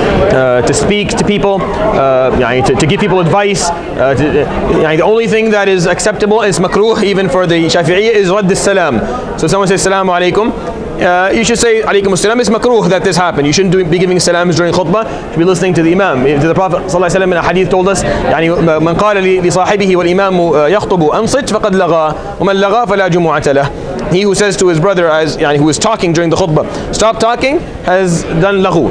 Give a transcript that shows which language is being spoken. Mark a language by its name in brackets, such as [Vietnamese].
[English] To speak to people, to give people advice. The only thing that is acceptable is makruh, even for the Shafi'i, is radd salam. So someone says salamu alaikum, you should say alaikum assalam. It's makruh that this happened. You shouldn't be giving salams during khutbah. You should be listening to the imam. The Prophet ﷺ in a hadith told us, [Arabic] من قال لصاحبه والإمام يخطب أنصت فقد لغى ومن لغى فلا جمعة له. [English] He who says to his brother, who is talking during the khutbah, stop talking, has done laghu.